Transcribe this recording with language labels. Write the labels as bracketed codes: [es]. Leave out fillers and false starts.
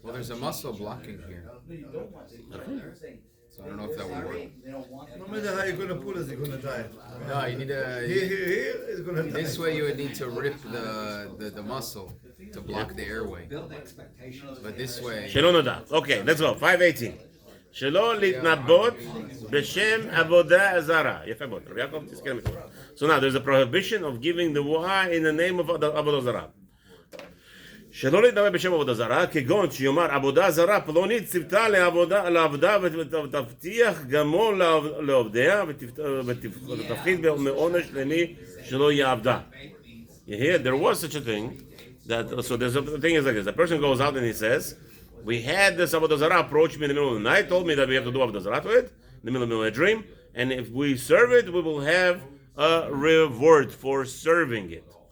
[en] Well, there's a muscle blocking here. Okay. So I don't know if that would work. No matter how you're going to pull it, you're going to die. No, you need Here, it's going to die. This way you would need to rip the muscle to block the airway. But this way... [he] שלא נודע. [en] Okay, let's go. 518. [he] שלא להתנבאות בשם עבודה זרה. יפה מאוד. רבי יעקב, תזכר מצוות. [en] So now there's a prohibition of giving the wah in the name of עבודה זרה. [he] שלא להתנבא בשם עבודה זרה, כגון שיאמר עבודה זרה פלונית צוותה לעבודה ותבטיח גמו לעובדיה ותפחית מעונש למי שלא יעבדה. [en] Here, there was such a thing that, so there's a thing is like this. A person goes out and he says, we had this Avodah Zarah approach me in the middle of the night, told me that we have to do Avodah Zarah to it, in the middle of a dream, and if we serve it, we will have a reward for serving it.